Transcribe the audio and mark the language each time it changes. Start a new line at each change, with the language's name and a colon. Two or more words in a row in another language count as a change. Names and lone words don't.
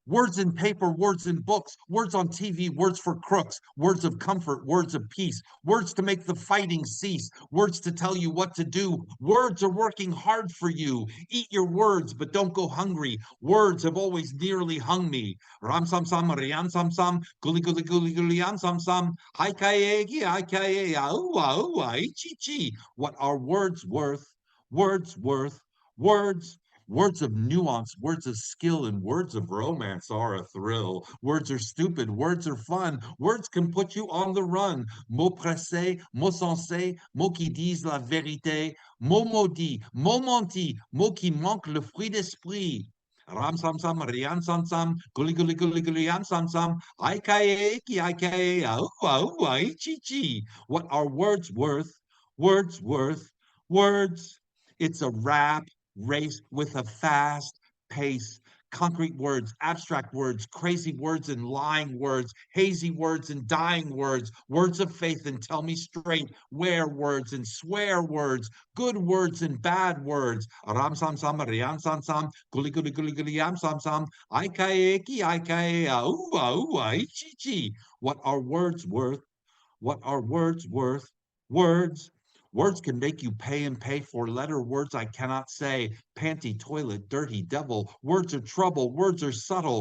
English: Words in paper, words in books, words on TV, words for crooks, words of comfort, words of peace, words to make the fighting cease, words to tell you what to do. Words are working hard for you. Eat your words, but don't go hungry. Words have always nearly hung me. Ram sam sam, rian sam sam, guli guli guli gulian sam sam, hai kaye hai kaye aua ichi chi. What are words worth? Words worth, words. Words of nuance, words of skill, and words of romance are a thrill. Words are stupid, words are fun. Words can put you on the run.
French: Mots pressés, mots sensés, mots qui disent la vérité. Mots maudits, mots mentis, mots qui manquent le fruit d'esprit. Ram sam sam, rian sam sam, guli guli guli gulian sam sam, ai kae ichi chi.
English: What are words worth? Words worth, words. It's a rap race with a fast pace. Concrete words, abstract words, crazy words and lying words, hazy words and dying words, words of faith and tell me straight, where words and swear words, good words and bad words. Ram sam sam, rian sam sam, guli guli guli guli yam sam sam, ai kae ichi chi. What are words worth? What are words worth? Words. Words can make you pay and pay for letter words I cannot say. Panty, toilet, dirty, devil. Words are trouble. Words are subtle.